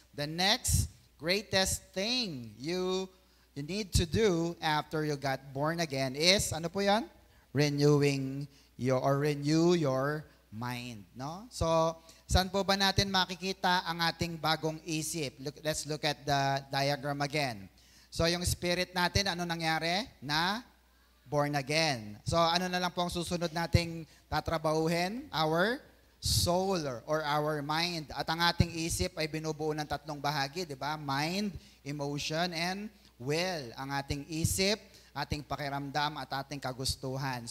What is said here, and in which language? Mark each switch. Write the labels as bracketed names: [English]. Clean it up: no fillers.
[English] The next greatest thing you need to do after you got born again is, [Filipino] ano po yan? [English] Renew your mind. No? [Filipino] So, saan po ba natin makikita ang ating bagong isip? [English] Let's look at the diagram again. [Filipino] So, yung spirit natin, ano nangyari? Na born again. So, ano na lang po ang susunod nating tatrabahuhin? [English] Our soul or our mind. [Filipino] At ang ating isip ay binubuo ng tatlong bahagi, di ba? [English] Mind, emotion, and will. [Filipino] Ang ating isip, ating pakiramdam, at ating kagustuhan.